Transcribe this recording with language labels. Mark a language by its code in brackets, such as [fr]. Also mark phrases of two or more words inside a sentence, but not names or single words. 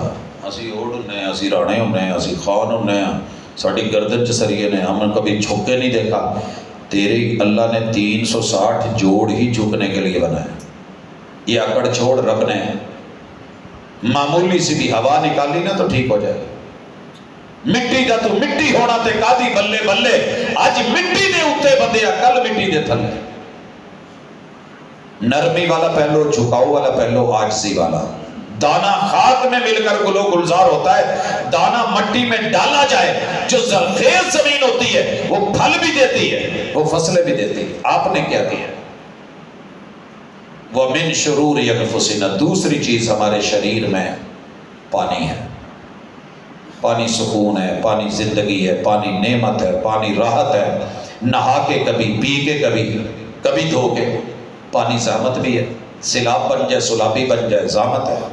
[pa] اسی اوڑ ہونے، اسی رانے ہونے، اسی خان ہونے، ساڑی گردن چسریے نے، [ur] ہم نے کبھی جھک کے نہیں دیکھا. تیری اللہ نے 360 جوڑ ہی جھکنے کے لیے بنایا. یہ اکڑ چھوڑ رب نے معمولی سی بھی ہوا نکالی نا تو ٹھیک ہو جائے. [pa] مٹی دا تو مٹی ہونا تے کادی بلے بلے. اج مٹی دے اوتے بندیا، کل مٹی دے تھلے. [ur] نرمی والا پہلو، جھکاؤ والا پہلو، عاجزی والا. دانا خاک میں مل کر گلو گلزار ہوتا ہے، دانا مٹی میں ڈالا جائے، جو زرخیز زمین ہوتی ہے وہ پھل بھی دیتی ہے، وہ فصلیں بھی دیتی ہے. آپ نے کیا کیا؟ [ar] وَمِن شُرُورِ أَنفُسِنَا. [ur] دوسری چیز ہمارے شریر میں پانی ہے. پانی سکون ہے، پانی زندگی ہے، پانی نعمت ہے، پانی راحت ہے. نہا کے کبھی، پی کے کبھی، کبھی دھو کے. پانی زحمت بھی ہے، سیلاب بن جائے، سلابی بن جائے، زحمت ہے.